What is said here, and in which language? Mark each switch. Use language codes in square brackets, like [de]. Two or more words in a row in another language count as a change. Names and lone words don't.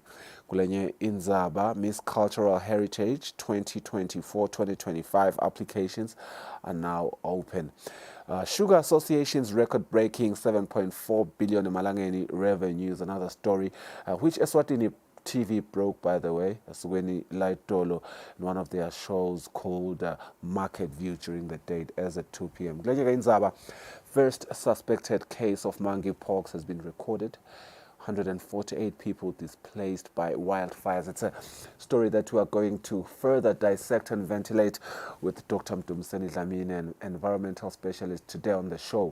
[ss] Kulenye Inzaba, [en] Miss Cultural Heritage 2024-2025 applications are now open. Sugar Association's record-breaking 7.4 billion emalangeni revenues, another story, which Eswatini TV broke, by the way, [ss] Eswatini Laitolo, [en] in one of their shows called Market View during the date as at 2 p.m. [ss] Kulenye Inzaba, [en] first suspected case of monkeypox has been recorded. 148 people displaced by wildfires. It's a story that we are going to further dissect and ventilate with Dr. Mdumseni Dlamini, an environmental specialist, today on the show.